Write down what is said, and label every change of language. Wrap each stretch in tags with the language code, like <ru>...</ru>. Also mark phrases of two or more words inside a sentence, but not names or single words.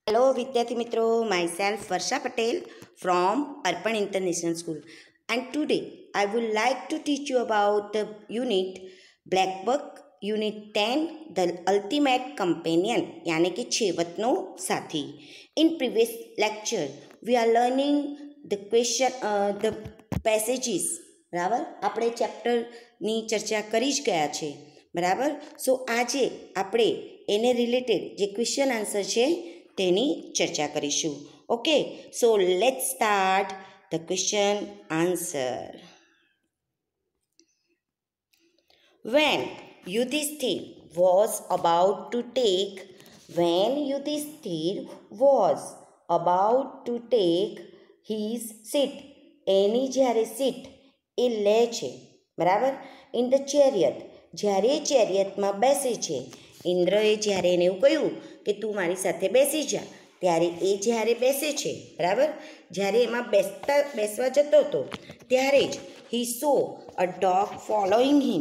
<gu>Hello વિદ્યાર્થી મિત્રો,</gu> <en>myself Varsha Patel from Arpan International School, and today I would like to teach you about the unit Black Book Unit 10 The Ultimate Companion</en> <hi>यानी कि</hi> <gu>છેવટનો સાથી.</gu> <en>In previous lecture we are learning the passages.</en> <gu>બરાબર, આપણે ચેપ્ટરની ચર્ચા કરી જ ગયા છે. બરાબર, સો આજે આપણે એને રિલેટેડ જે</gu> <en>question answer</en> <gu>છે તેની ચર્ચા કરીશું.</gu> <en>okay, so let's start the question answer. When Yudhishthir was about to take his seat,</en> <gu>એની જ્યારે સીટ એ લે છે, બરાબર,</gu> <en>in the chariot,</en> <gu>જ્યારે ચેરિયટમાં બેસે છે. ઇન્દ્રએ જ્યારે એને એવું કહ્યું કે તું મારી સાથે બેસી જા, ત્યારે એ જ્યારે બેસે છે, બરાબર, જ્યારે એમાં બેસવા જતો હતો ત્યારે જ</gu> <en>he saw a dog following him.</en>